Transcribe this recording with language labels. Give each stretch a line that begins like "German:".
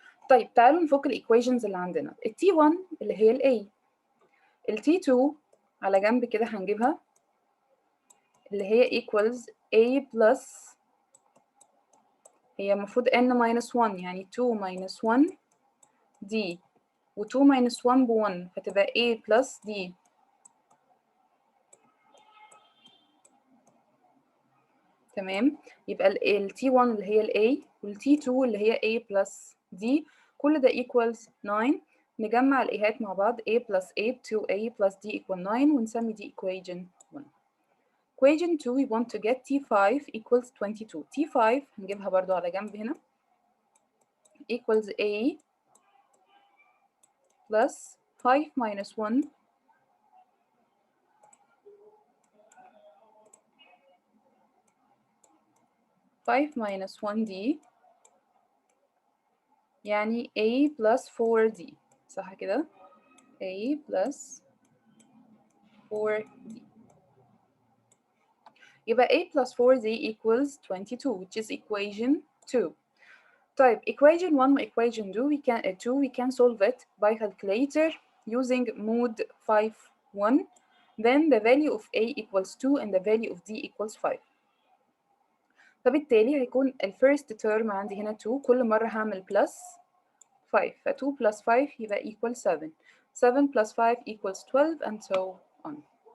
Arabic: طيب تعالوا نفك الايكويشنز اللي عندنا. ال T1 اللي هي ال A، ال T2 على جنب كده هنجيبها اللي هي equals A plus، هي المفروض n minus 1 يعني 2 minus 1 d، و 2 minus 1 ب 1 فتبقى A plus d. تمام، يبقى ال T1 اللي هي ال A وال T2 اللي هي A plus d، كل ده equals 9. نجمع الإيهات مع بعض A plus 8 2A plus d equal 9 ونسمي دي equation 1.
English: equation 2 we want to get T5 equals 22. T5
Arabic: هنجيبها برضو على جنب هنا
English: equals A plus 5 minus 1 5 minus 1D
Arabic: يعني
English: A plus 4D،
Arabic: صح كده؟
English: A plus 4D
Arabic: يبقى
English: A plus 4D equals 22 which is equation 2. طيب equation 1 و equation 2 we can solve it by calculator using mode 5 1. Then the value of A equals 2 and the value of D equals 5.
Arabic: فبالتالي هيكون الفيرست تيرم عندي هنا 2، كل مرة هعمل بلس 5، ف 2 plus 5 يبقى equal 7، 7 plus 5 equals 12
English: and so on.